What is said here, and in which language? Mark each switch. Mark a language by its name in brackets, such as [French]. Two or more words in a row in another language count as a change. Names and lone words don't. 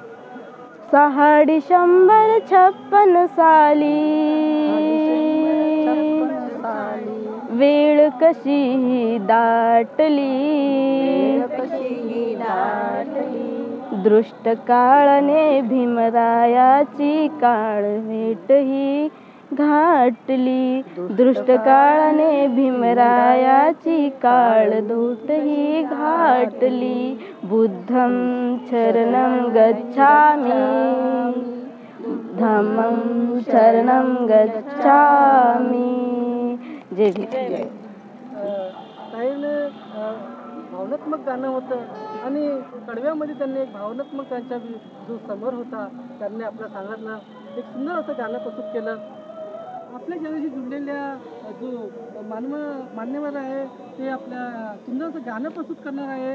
[Marathi] 6 डिसेंबर 56 साली वेळ कशी दाटली, दृष्ट काळाने भीमरायाची काळवेट ही घाटली, दृष्ट काळाने भीमरायाची काळधूट ही घाटली. [Pali] बुद्धं शरणं गच्छामि, धम्मं शरणं गच्छामि. [Marathi] जय भीम. ताईने भावनात्मक गाणं होतं आणि कडव्यामध्ये त्यांनी एक भावनात्मक त्यांच्या जो समर होता त्यांनी आपल्या सांगितलं, एक सुंदर असं गाणं प्रस्तुत केलं. आपल्या जनाशी जुळलेल्या जो मान्यवर आहे ते आपल्या सुंदर असं गाणं प्रस्तुत करणार आहे.